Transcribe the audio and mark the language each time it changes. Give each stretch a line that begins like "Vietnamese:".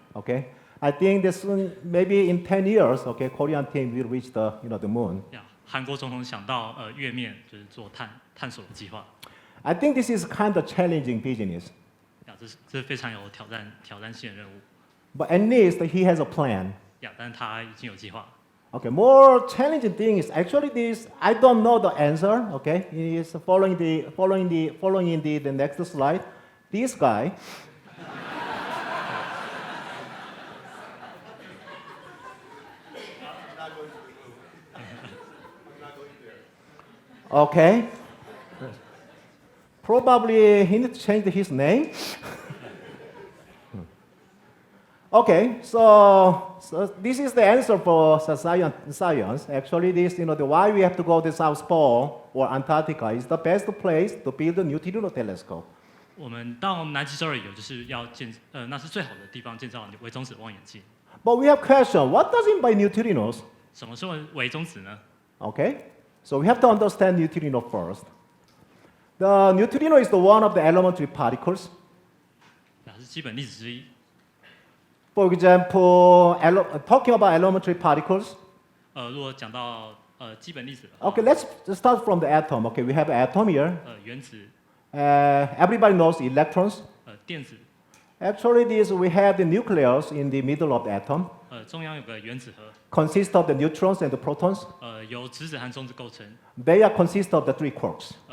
English: Okay, I think this maybe in 10 years. Okay, Korean team will reach the moon.
Chinese: 韩国总统想到月面就是做探索的计划。
English: I think this is kind of challenging business.
Chinese: 这是非常有挑战性的任务。
English: But at least he has a plan.
Chinese: 但是他已经有计划。
English: Okay, more challenging thing is actually this. I don't know the answer. Okay, is following the next slide. This guy. Okay. Probably he needs to change his name. Okay, so this is the answer for science. Actually, this, why we have to go to South Pole or Antarctica is the best place to build a neutrino telescope.
Chinese: 我们到南极洲的理由就是要那是最好的地方建造微中子望远镜。
English: But we have question, what does it mean by neutrinos?
Chinese: 什么是微中子呢？
English: Okay, so we have to understand neutrino first. The neutrino is the one of the elementary particles.
Chinese: 那是基本粒子之一。
English: For example, talking about elementary particles.
Chinese: 如果讲到基本粒子的话
English: Okay, let's start from the atom. Okay, we have atom here.
Chinese: 原子，
English: Everybody knows electrons.
Chinese: 电子，
English: Actually, we have the nucleus in the middle of the atom.
Chinese: 中央有个原子核，
English: Consists of the neutrons and the protons.
Chinese: 由质子和中子构成，
English: They are consist of the three quarks.